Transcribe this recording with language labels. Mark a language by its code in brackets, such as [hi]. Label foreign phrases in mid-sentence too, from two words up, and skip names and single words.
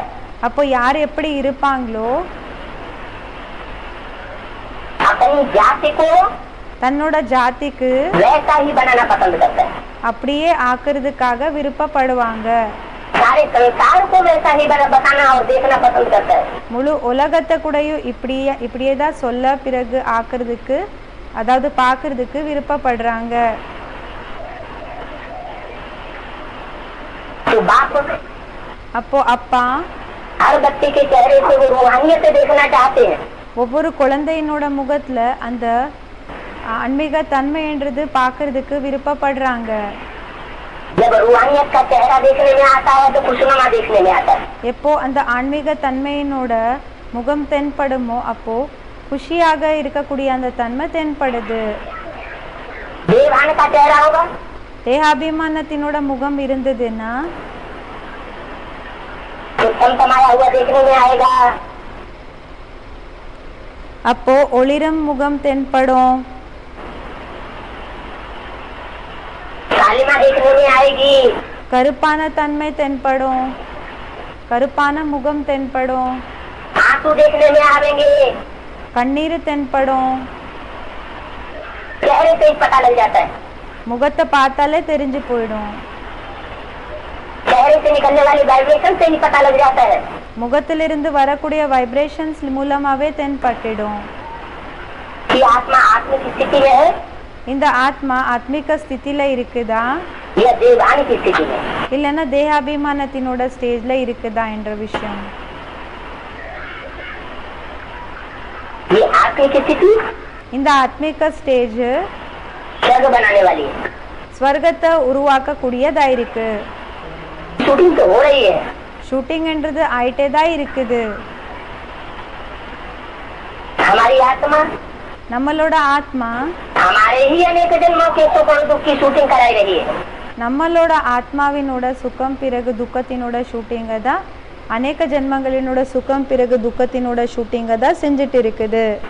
[ta] அப்போ யார் எப்படி இருப்பாங்களோ [hi] अपनी जाति को [ta] தன்னோட ஜாதிக்கு [hi] वैसा ही बनाना पसंद करता है। [ta] அப்படியே ஆக்குறதுக்காக விருப்பப்படுவாங்க. [hi] सारे संसार को वैसा ही बताना और देखना पसंद करता है। [ta] முழு உலகத்தை கூடயும் இப்படியே தான் சொல்ல பிறகு ஆக்குறதுக்கு அதாவது பார்க்கறதுக்கு விருப்பப்படுறாங்க. [hi] तो बाप [ta] அப்போ அப்பா [hi] हर बच्चे के चेहरे से वो रूहानियत देखना चाहते हैं। [ta] ஒவ்வொரு குழந்தையினோட முகத்துல அந்த ஆன்மீக தன்மைன்றது பார்க்கறதுக்கு விருப்பப்படுறாங்க. [hi] जब रूहानियत का चेहरा देखने में आता है तो खुशनुमा देखने में आता है। [ta] எப்போ அந்த ஆன்மீக தன்மையினோட முகம் தென்படுமோ அப்போ குஷியாக இருக்கக்கூடிய அந்த தன்மை தென்படுது. [hi] देवान का चेहरा होगा, [ta] தேகாபிமானத்தினோட முகம் இருந்ததுன்னா [hi] तो तमतमाया हुआ देखने में आएगा। [ta] அப்போ ஒளிரும் முகம் தென்படும், [hi] कालिमा देखने में आएगी, [ta] கருப்பான தன்மை தென்படும், கருப்பான முகம் தென்படும், [hi] आंसू देखने में आवेंगे। [ta] கண்ணீர் தென்படும். [hi] चेहरे से ही पता लग जाता है, [ta] முகத்தை பார்த்தாலே தெரிஞ்சு போயிடும். [hi] चेहरे से निकलने वाली वाइब्रेशन से ही पता लग जाता है। [ta] முகத்திலிருந்து வரக்கூடிய வைப்ரேஷன்ஸ் மூலமாவே தென்பட்டிடும். [hi] कि आत्मा आत्म की स्थिति में है [ta] இந்த ஆத்மா ஆத்மிக ஸ்திதியில இருக்குதா [hi] या देवान की स्थिति में। [ta] இல்லைன்னா தேகாபிமானத்தினோட ஸ்டேஜ்ல இருக்குதா என்ற விஷயம். [hi] ये आत्मिक स्थिति [ta] இந்த ஆத்மிக ஸ்டேஜ் [hi] स्वर्ग बनाने वाली है। [ta] ஸ்வர்கத்தை உருவாக்கக்கூடியதா இருக்கு. [hi] शूटिंग तो हो रही है। [ta] ஷூட்டிங்ன்றது ஆயிட்டே தான் இருக்குது. [hi] हमारी आत्मा [ta] நம்மளோட ஆத்மா [hi] हमारे ही अनेक जन्मों के सुख और दुख की शूटिंग कराई रही है। [ta] நம்மளோட ஆத்மாவினோட சுகம் பிறகு துக்கத்தினோட ஷூட்டிங்க தான் அநேக ஜென்மங்களினோட சுகம் பிறகு துக்கத்தினோட ஷூட்டிங்க தான் செஞ்சுட்டு இருக்குது.